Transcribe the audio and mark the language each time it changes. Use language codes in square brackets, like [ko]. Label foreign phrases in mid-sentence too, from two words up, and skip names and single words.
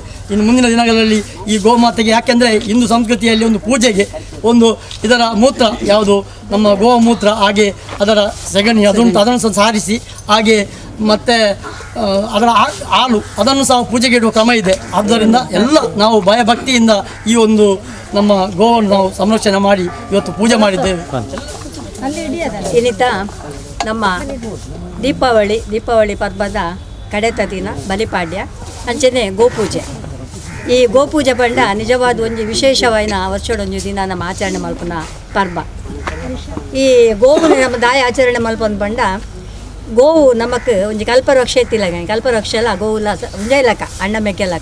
[kn] ಇನ್ನು ಮುಂದಿನ ದಿನಗಳಲ್ಲಿ ಈ ಗೋಮಾತೆಗೆ, ಯಾಕೆಂದರೆ ಹಿಂದೂ ಸಂಸ್ಕೃತಿಯಲ್ಲಿ ಒಂದು ಪೂಜೆಗೆ ಒಂದು ಇದರ ಮೂತ್ರ ಯಾವುದು ನಮ್ಮ ಗೋಮೂತ್ರ, ಹಾಗೆ ಅದರ ಸೆಗಣಿ ಅದನ್ನು ಸಹ ಸಾರಿಸಿ, ಹಾಗೆ ಮತ್ತು ಅದರ ಹಾಲು ಅದನ್ನು ಸಹ ಪೂಜೆಗೆ ಇಡುವ ಕ್ರಮ ಇದೆ. ಆದ್ದರಿಂದ ಎಲ್ಲ ನಾವು ಭಯಭಕ್ತಿಯಿಂದ ಈ ಒಂದು ನಮ್ಮ ಗೋವನ್ನು ನಾವು ಸಂರಕ್ಷಣೆ ಮಾಡಿ ಇವತ್ತು ಪೂಜೆ ಮಾಡಿದ್ದೇವೆ. [tcy] ಇನ್ನಿತ ನಮ್ಮ ದೀಪಾವಳಿ ಪರ್ವದ ಕಡೆತ ದಿನ ಬಲಿಪಾಡ್ಯ ಅಂಚನೆ ಗೋಪೂಜೆ. ಈ ಗೋಪೂಜೆ ಪಂಡ ನಿಜವಾದ ಒಂದು ವಿಶೇಷವಾದ ವರ್ಷಡೊಂದು ದಿನ ನಮ್ಮ ಆಚರಣೆ ಮಲ್ಪನ ಪರ್ವ. ಈ ಗೋವು ನಮ್ಮ ದಾಯ ಆಚರಣೆ ಮಲ್ಪನ ಪಂಡ ಗೋವು ನಮಕ್ ಒಂಜಿ ಕಲ್ಪವೃಕ್ಷ ಎತ್ತಿಲಕ ಕಲ್ಪವೃಕ್ಷ ಎಲ್ಲ ಗೋವುಲ ಉಂಜೈಲಕ ಅಣ್ಣ ಮೆಕ್ಕೆಲಕ.